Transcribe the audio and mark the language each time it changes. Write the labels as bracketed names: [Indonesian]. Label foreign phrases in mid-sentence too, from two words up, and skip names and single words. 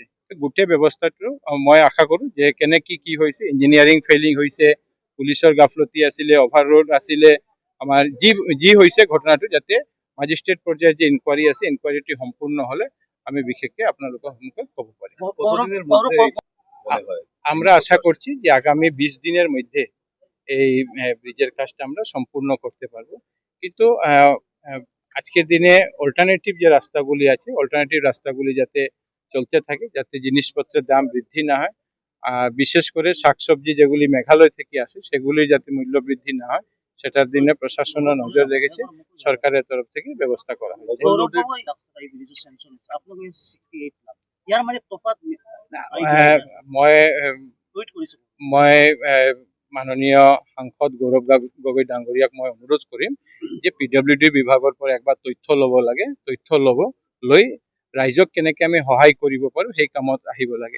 [Assamese] গোটেই ব্যৱস্থাটো মই আশা কৰোঁ যে কেনেকৈ কি হৈছে, [English] engineering failing [Assamese] হৈছে, পুলিচৰ গাফলতি আছিলে, অভাৰলোড আছিলে, আমাৰ যি হৈছে ঘটনাটো, যাতে মাজিষ্ট্ৰেট পৰ্যায়ৰ যে ইনকুৱাৰী আছে, ইনকুৱাৰীটো সম্পূৰ্ণ হ'লে আমি বিশেষকৈ আপোনালোকৰ সন্মুখত ক'ব পাৰিম। [Bangla] আমরা আশা করছি যে আগামী 20 দিনের মধ্যে এই ব্রিজের কাজটা আমরা সম্পূর্ণ করতে পারবো। কিন্তু আজকের দিনে অল্টারনেটিভ যে রাস্তাগুলি আছে, অল্টারনেটিভ রাস্তাগুলি যাতে চলতে থাকে, যাতে জিনিসপত্রের দাম বৃদ্ধি না হয়, বিশেষ করে শাকসবজি যেগুলি মেঘালয় থেকে আসে সেগুলি যাতে মূল্য বৃদ্ধি না হয়, সেটার দিনে প্রশাসনের নজর রেখেছে, সরকারের তরফ থেকে ব্যবস্থা করা হয়েছে। [Assamese] ইয়াৰ মাজত তফাত মই মাননীয় সাংসদ গৌৰৱ গগৈ ডাঙৰীয়াক মই অনুৰোধ কৰিম যে PWD বিভাগৰ পৰা একবাৰ তথ্য ল'ব লাগে, তথ্য লৈ ৰাইজক কেনেকৈ আমি সহায় কৰিব পাৰোঁ সেই কামত আহিব লাগে।